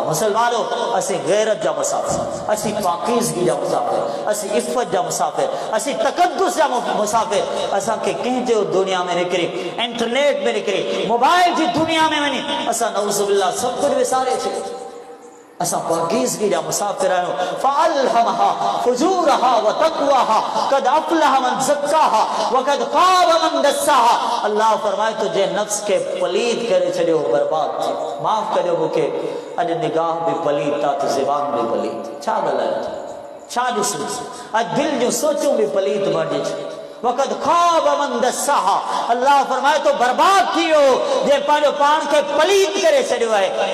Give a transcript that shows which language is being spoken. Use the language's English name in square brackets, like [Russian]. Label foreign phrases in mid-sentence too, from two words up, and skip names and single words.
[Sindhi] मुसलमानों, असीं गैरत जा मुसाफ़िर, असीं पाकीज़गी जा मुसाफ़िर, असीं इफ़त जा मुसाफ़िर, असीं तक़द्दुस जा मुसाफ़िर। असांखे कंहिंजो दुनिया में निकिरी, इंटरनेट में निकिरी, मोबाइल जी दुनिया में वञी असां [Arabic] نعوذ بالله [Sindhi] सभु कुझु विसारे छॾियो। असां पाकीज़गी जा मुसाफ़िर आहियूं। [Arabic] فألهمها فجورها وتقواها قد أفلح من زكاها وقد خاب من دساها. [Sindhi] अल्लाह फरमाए तो जे नफ्स के पलीत करे छॾियो, बर्बाद थी। माफ़ करियो मूंखे, अॼु निगाह बि पलीत था त ज़बान बि पलीत। छा ॻाल्हायो, छा ॾिसूं? अॼु दिलि जूं सोचूं बि पलीत बणिजी छॾियूं। [Arabic] وقد خاب من دساها. [Sindhi] अल्लाह फरमाए तो बर्बाद थी वियो जे पंहिंजो पाण खे पलीत करे छॾियो आहे।